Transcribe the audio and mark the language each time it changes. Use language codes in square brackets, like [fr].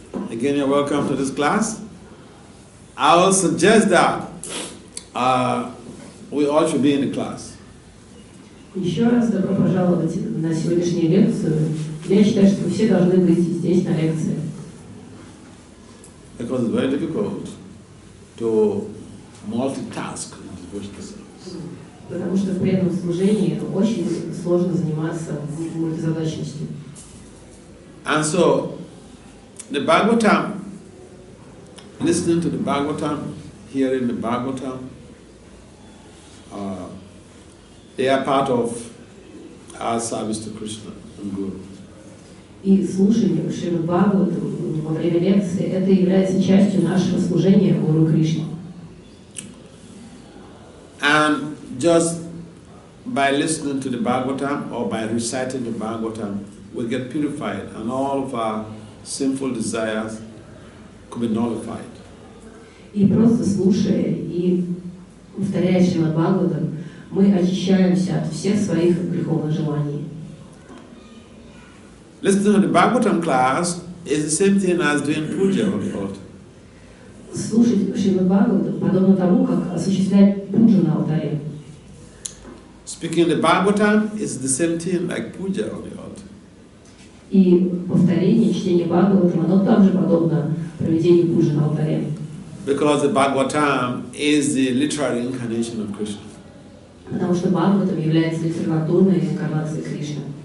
[en] Again, you're welcome to this class. I will suggest that we all should be in the class. [ru] Еще раз добро пожаловать на сегодняшнюю лекцию. Я считаю, что все должны быть здесь на лекции. [en] Because it's very difficult to multitask in devotional service. [ru] Потому что в преданном служении очень сложно заниматься мультизадачностью. [en] And so, the Bhagavatam, listening to the Bhagavatam, hearing the Bhagavatam, they are part of our service to Krishna and Guru. [ru] И слушание Шримад Бхагаватам во время лекции это является частью нашего служения Гуру Кришне. [en] And just by listening to the Bhagavatam or by reciting the Bhagavatam, we get purified and all of our sinful desires could be nullified. [ru] И просто слушая и повторяя Шримад Бхагаватам, мы очищаемся от всех своих греховных желаний. [en] Listening to the Bhagavatam class is the same thing as doing puja on the altar. [ru] Слушать Шримад Бхагаватам подобно тому, как осуществлять пуджу на алтаре. [en] Speaking the Bhagavatam is the same thing like puja on the altar. [ru] И повторение, чтение Бхагаватам, оно также подобно проведению пуджи на алтаре. [en] Because the Bhagavatam is the literary incarnation of Krishna. [ru] Потому что Бхагаватам является литературной инкарнацией Кришны.